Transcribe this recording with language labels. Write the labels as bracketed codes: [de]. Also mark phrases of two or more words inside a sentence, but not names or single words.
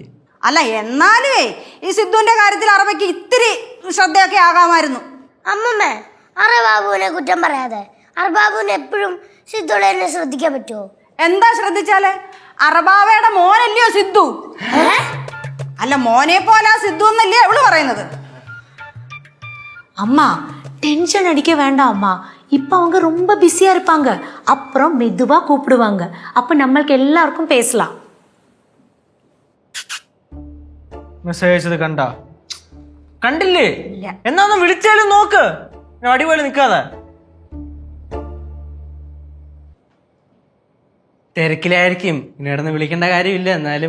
[ml] അല്ല എന്നാലേ ഈ സിദ്ധുവിന്റെ കാര്യത്തിൽ അറബിക്ക് ഇത്തിരി ശ്രദ്ധയൊക്കെ ആകാമായിരുന്നു. അമ്മമ്മേ, അറബാബുവിനെ കുറ്റം പറയാതെ. അറബാബുവിനെ എപ്പോഴും സിദ്ധുളെ ശ്രദ്ധിക്കാൻ പറ്റുമോ? എന്താ ശ്രദ്ധിച്ചാല്? അറബാവയുടെ മോനല്ലയോ സിദ്ധു? അല്ല മോനെ പോലെ സിദ്ധു എന്നല്ലേ അവള് പറയുന്നത്. [ta] அம்மா டென்ஷன் அடிக்க வேண்டாம் அம்மா. இப்போ அவங்க ரொம்ப பிஸியா இருப்பாங்க. அப்புறம் மெதுவா கூப்பிடுவாங்க. அப்ப நம்மளுக்கு எல்லாருக்கும் பேசலாம். [ml] മെസ്സേജ് അയച്ചത് കണ്ടില്ലേ? എന്നാ ഒന്ന് വിളിച്ചാലും നോക്ക്. അടിപൊളി നിക്കാതെ. തിരക്കിലായിരിക്കും. ഇനി ഇടന്ന് വിളിക്കേണ്ട കാര്യമില്ല. എന്നാലും